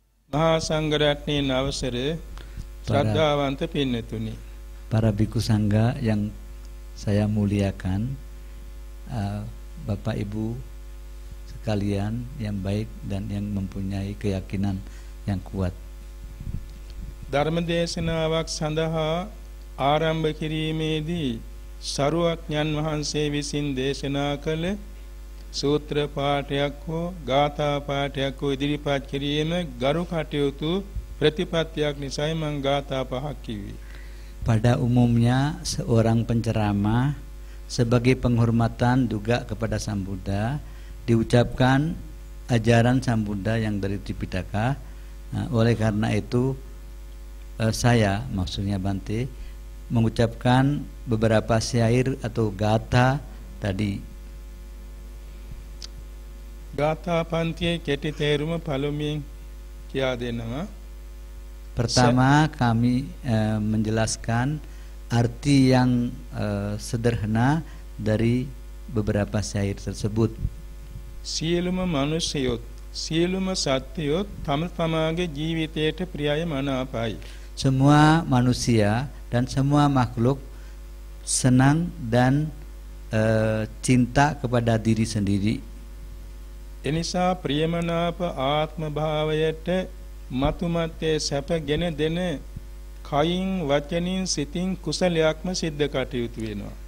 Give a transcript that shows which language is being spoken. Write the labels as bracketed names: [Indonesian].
[Sinhala] මහා සංඝරත්නයේ අවසර ශ්‍රද්ධාවන්ත පින්නතුනි, [Indonesian] para biku sangga yang saya muliakan, Bapak Ibu sekalian yang baik dan yang mempunyai keyakinan yang kuat. [Sinhala] ධර්ම දේශනාවක් සඳහා ආරම්භ කිරීමේදී සරුවඥන් වහන්සේ විසින් දේශනා කළ සූත්‍ර පාඨයක් හෝ ගාථා පාඨයක් හෝ ඉදිරිපත් කිරීම ගරු කටයුතු ප්‍රතිපත්තියක් නිසායි මම ගාථා පහක් කිව්වේ. [Indonesian] Pada umumnya seorang penceramah sebagai penghormatan juga kepada Sang Buddha diucapkan ajaran Sang Buddha yang dari Tripitaka. Oleh karena itu saya, maksudnya Bante, mengucapkan beberapa syair atau gatha tadi. [Sinhala] ගාථා පන්තියේ කෙටි තේරුම පළමුවෙන් කියා දෙනවා. [Indonesian] Pertama kami menjelaskan arti yang sederhana dari beberapa syair tersebut. [Sinhala] සියලුම මනුෂ්‍යයොත් සියලුම සත්වයොත් තම තමාගේ ජීවිතයට ප්‍රියය මනාපයි. [Indonesian] Semua manusia dan semua makhluk senang dan cinta kepada diri sendiri. [Sinhala] එනිසා ප්‍රියමනාප ආත්ම භාවයට මතුමත්තේ සැප ගෙන දෙන කයින් වචනින් සිතින් කුසලයක්ම සිද්ධ කටයුතු වෙනවා.